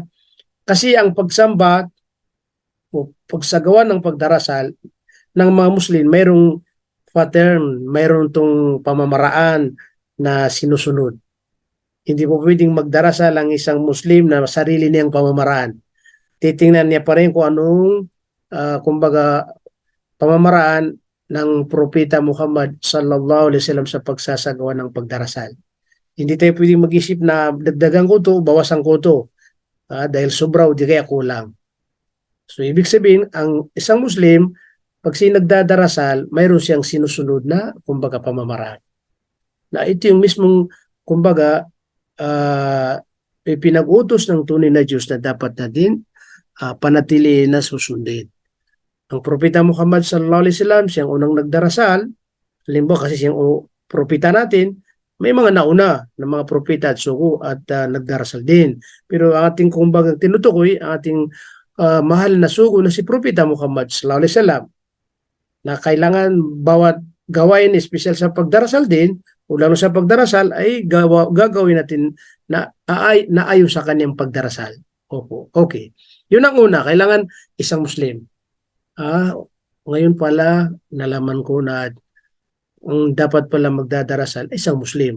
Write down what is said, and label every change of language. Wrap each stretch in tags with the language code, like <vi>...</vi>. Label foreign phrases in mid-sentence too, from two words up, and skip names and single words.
<tl>Kasi ang pagsamba o pagsagawa ng pagdarasal ng mga Muslim, mayroong pattern, mayroon tong pamamaraan na sinusunod. Hindi po pwedeng magdarasal ang isang Muslim na sarili niyang pamamaraan. Titingnan niya pa rin kung anong kumbaga pamamaraan ng Propeta Muhammad</tl> <ar>صلى الله عليه وسلم</ar> <tl>sa pagsasagawa ng pagdarasal. Hindi tayo pwedeng mag-isip na dagdagan ko to, bawasan ko to dahil sobra o di kaya kulang. So ibig sabihin, ang isang Muslim, pag nagdadarasal, mayroon siyang sinusunod na kumbaga pamamaraan. Na ito yung mismong kumbaga pinag-utos ng tunay na Diyos na dapat natin panatilihin na susundin. Ang Propeta Muhammad</tl> <ar>صلى الله عليه وسلم,</ar> <tl>siyang unang nagdarasal, halimbawa kasi siyang propeta natin, may mga nauna na mga propeta at sugo at nagdarasal din. Pero ang ating kumbaga tinutukoy, ang ating mahal na sugo na si Propeta Muhammad</tl> <ar>صلى الله عليه وسلم,</ar> <tl>na kailangan bawat gawain espesyal sa pagdarasal din, o lalo sa pagdarasal ay gagawin natin na ayon sa kanyang pagdarasal. Opo, okay. Yun ang una, kailangan isang Muslim. Ngayon pala nalaman ko na ang dapat pala magdadarasal ay isang Muslim.</tl>